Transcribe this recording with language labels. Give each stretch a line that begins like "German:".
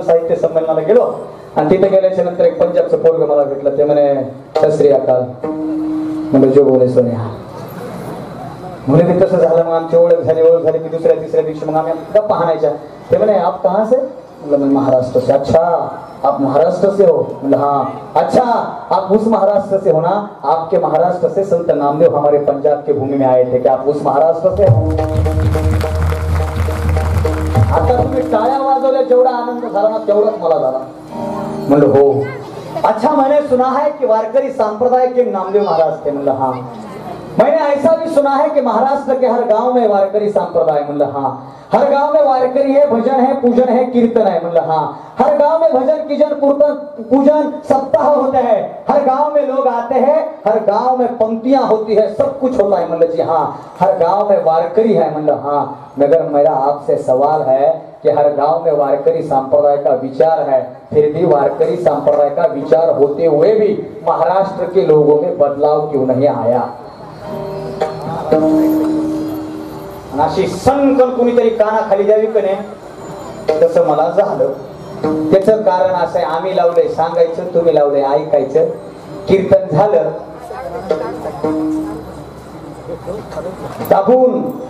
Marathi: साहित्य संमेलनाला गेलो आणि तिथे गेल्याच्या नंतर एक पंजाबचं पोरग मला भेटलं. ते म्हणे सश्री अकाल म्हणजे जो बोले सोन्या म्हणे ते तसं झालं. मग आमची ओळख झाली की दुसऱ्या तिसऱ्या दिवशी मग आम्ही गप्पा हाणायच्या. ते म्हणे
Hindi: आप कहाँ से मतलब महाराष्ट्र से. अच्छा आप महाराष्ट्र से हो. मतलब हाँ अच्छा आप उस महाराष्ट्र से हो ना. आपके महाराष्ट्र से संत नामदेव हमारे पंजाब के भूमि में आए थे क्या आप उस महाराष्ट्र से हो.
Marathi: आता तुम्ही टाळ्या वाजवल्या जेवढा आनंद झाला ना तेवढाच मला झाला. म्हणलं हो.
Hindi: अच्छा मैंने सुना है कि वारकरी संप्रदाय के नामदेव महाराज थे.
Marathi: म्हणलं
Hindi: हाँ. मैंने ऐसा भी सुना है कि महाराष्ट्र के हर गांव में वारकरी संप्रदाय.
Marathi: म्हणलं
Hindi: हाँ. हर गांव में वारकरी है भजन है पूजन है कीर्तन है.
Marathi: म्हणलं
Hindi: हाँ. हर गांव में भजन कीर्तन पूजन सप्ताह होते हैं. हर गांव में लोग आते हैं. हर गांव में पंक्तियां होती है सब कुछ होता है.
Marathi: म्हणलं
Hindi: जी हाँ. हर गांव में वारकरी है.
Marathi: म्हणलं
Hindi: हाँ. मगर मेरा आपसे सवाल है कि हर गांव में वारकरी संप्रदाय का विचार है फिर भी वारकरी संप्रदाय का विचार होते हुए भी महाराष्ट्र के लोगों में बदलाव क्यों नहीं आया.
Marathi: अशी संकल्प कुणीतरी कानाखाली द्यावी का नाही तसं मला झालं. त्याचं कारण असं आहे आम्ही लावलंय सांगायचं तुम्ही लावलंय ऐकायचं. कीर्तन झालं दाबून.